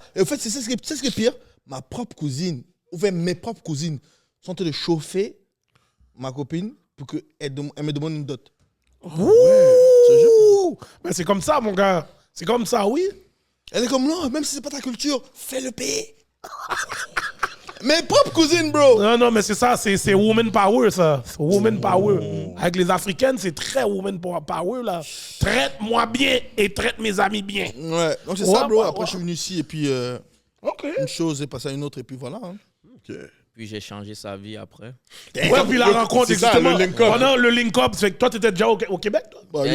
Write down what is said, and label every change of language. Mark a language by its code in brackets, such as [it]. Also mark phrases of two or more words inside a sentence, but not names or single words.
[fr] Et en fait, c'est ça ce qui est pire. Ma propre cousine, ou même mes propres cousines, sont en train de chauffer ma copine pour qu'elle me demande une dot. Ouh! Mais c'est comme ça, mon gars. C'est comme ça, oui. Elle est comme non, même si c'est pas ta culture, fais-le payer. Mes propres cousines, bro. Non, mais c'est ça, c'est [en] woman power, [fr] ça. C'est [en] woman power. [fr] Avec les Africaines, c'est très [en] woman power, [fr] là. Traite-moi bien et traite mes amis bien. Ouais, donc c'est Ouais, ça, bro. ouais, Après, ouais. je suis venu ici et puis OK. une chose est passée à une autre et puis voilà. Hein. Ok. Puis j'ai changé sa vie après. Ouais, puis la rencontre, c'est ça, exactement. le link-up. Pendant le link-up, c'est que toi, t'étais déjà au Québec, toi? Bah, lui,